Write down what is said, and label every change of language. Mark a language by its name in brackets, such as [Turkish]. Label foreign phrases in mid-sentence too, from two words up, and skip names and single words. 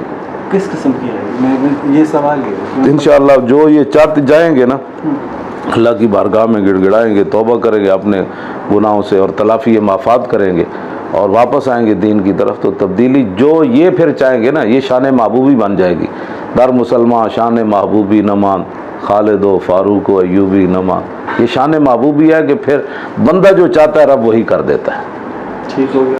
[Urdu] کس قسم کی ہے؟ میں یہ سوال ہے انشاءاللہ جو یہ چاہتے جائیں گے نا، اللہ کی بارگاہ میں گڑ گڑائیں گے، توبہ کریں گے اپنے گناہوں سے اور تلافی معافات کریں گے اور واپس آئیں گے دین کی طرف، تو تبدیلی جو یہ پھر چاہیں گے نا، یہ شان محبوبی بن جائے گی۔ [Persian] در مسلمان شان محبوبی نمان، خالد و فاروق و ایوبی نمان، [Urdu] یہ شان محبوبی ہے کہ پھر بندہ جو چاہتا ہے رب وہی کر دیتا ہے۔ ٹھیک ہو گیا۔